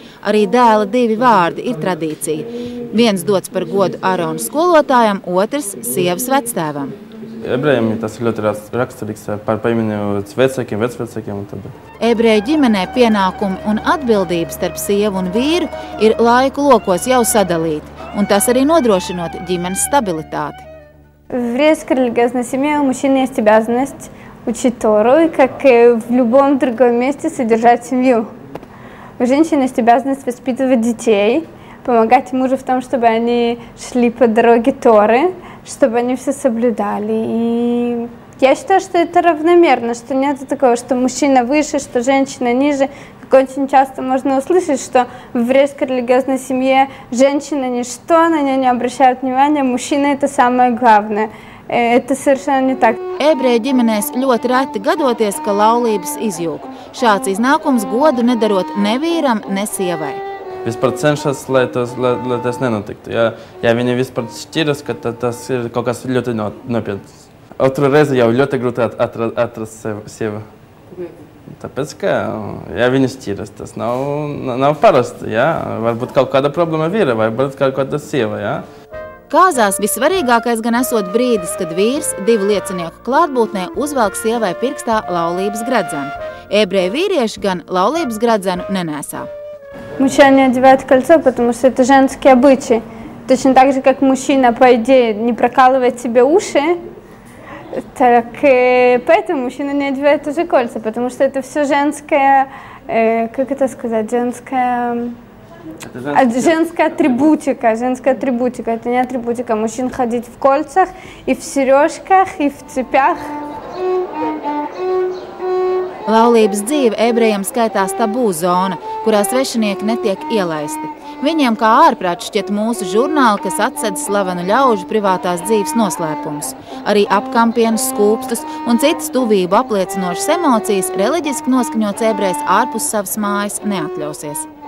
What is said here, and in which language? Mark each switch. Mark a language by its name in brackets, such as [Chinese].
[Latvian] Arī dēla 2 vārdi ir tradīcija. Viens dots par godu Ārona skolotājam, otrs sievas vectēvam. Ebrejiem tas ir ļoti raksturīgs par pieminējot vecākiem, vecvecākiem un tad. Ebreju ģimenē pienākumi un atbildības starp sievu un vīru ir laiku lokos jau sadalīti, un tas arī nodrošinot ģimenes stabilitāti. [Russian] В еврейской религиозной семье у мужчины есть обязанность учить Тору и, как и в любом другом месте, содержать семью. У женщин есть обязанность воспитывать детей, помогать мужу в том, чтобы они шли по дороге Торы, чтобы они все соблюдали. И я считаю, что это равномерно, что нет такого, что мужчина выше, что женщина ниже. Как очень часто можно услышать, что в еврейской религиозной семье женщина ничто, на нее не обращают внимания, мужчина это самое главное. это совершенно не так. [Latvian] Ebreju ģimenēs ļoti reti gadoties, ka laulības izjūg. Šāds iznākums godu nedarot ne vīram, ne sievai. Vispār cenšas, lai tas nenotiktu. Ja viņi vispār šķiras, ka tas ir kaut kas ļoti nopietns. Otru reizi jau ļoti grūti atrast sievu. Tāpēc, ka, ja viņi šķiras, tas nav parasti, jā. Varbūt kaut kāda problēma vīra, varbūt kaut kāda sieva, jā. Kāzās visvarīgākais gan esot brīdis, kad vīrs 2 liecinieku klātbūtnē uzvelk sievai pirkstā laulības gredzenu. Ebreju vīrieši gan laulības gredzenu nenēsā. [Russian] Мужчина не одевает кольцо, потому что это женский обычай. Точно так же, как мужчина, по идее, не прокалывает себе уши, так поэтому мужчина не одевает уже кольца, потому что это все женская, как это сказать, женская атрибутика. Женская атрибутика. Это не атрибутика. Мужчин ходить в кольцах, и в сережках, и в цепях. [Latvian] Laulības dzīve ebrejiem skaitās tabū zona, kurā svešinieki netiek ielaisti. Viņiem kā ārprāt šķiet mūsu žurnāli, kas atsedz slavenu ļaužu privātās dzīves noslēpumus. Arī apkampienus, skūpstus un citas tuvību apliecinošas emocijas reliģiski noskaņots ebrejs ārpus savas mājas neatļausies.